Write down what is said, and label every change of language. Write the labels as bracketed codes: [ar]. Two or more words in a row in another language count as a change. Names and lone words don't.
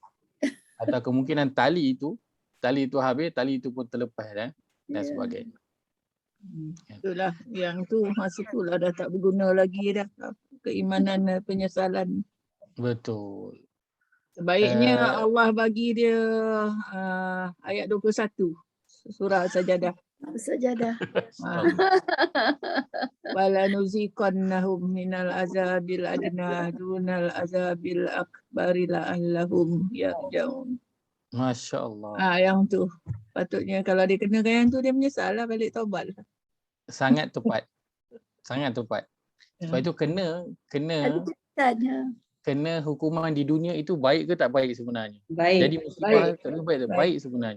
[ms] Atau kemungkinan tali itu habis, tali itu pun terlepas dan sebagainya. Itulah yang tu masa tu lah dah tak berguna lagi dah. Keimanan penyesalan. Betul. Sebaiknya Allah bagi dia ayat 21 surah Sajadah. Sajadah. [ar] ولنذيقنهم من العذاب الأدنى دون العذاب الأكبر لعلهم يرجعون. [ms] Masya-Allah. Yang tu. Patutnya kalau dia kenakan yang tu dia menyesal lah, balik taubat lah. Sangat tepat. Sangat tepat. Sebab itu kena hukuman di dunia itu baik ke tak baik sebenarnya? Baik. Jadi musibah kena baik sebenarnya.